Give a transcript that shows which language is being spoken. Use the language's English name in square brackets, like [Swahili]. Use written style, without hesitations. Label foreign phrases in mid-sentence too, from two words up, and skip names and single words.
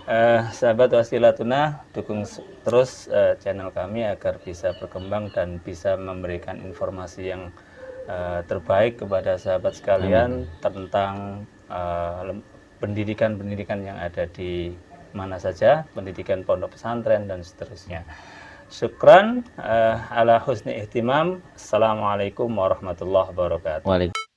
[Indonesian] Sahabat Wasilatuna, dukung terus channel kami agar bisa berkembang dan bisa memberikan informasi yang terbaik kepada sahabat sekalian tentang pendidikan-pendidikan yang ada di mana saja, pendidikan pondok pesantren dan seterusnya. [Arabic] شكرا على حسن الاهتمام. السلام عليكم ورحمة الله وبركاته. وعليكم السلام.